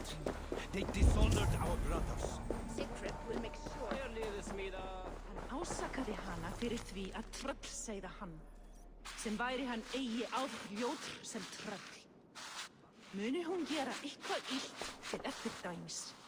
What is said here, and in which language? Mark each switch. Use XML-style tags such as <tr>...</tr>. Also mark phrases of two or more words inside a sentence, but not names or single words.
<en>They dishonored our brothers. Sigfrid will make sure.</en> <is>Hann ásakaði hana fyrir því að tröllseiða hann, sem væri hann eigi áfljótur sem tröll. Muni hún gera eitthvað illt til eftirdæmis.</is>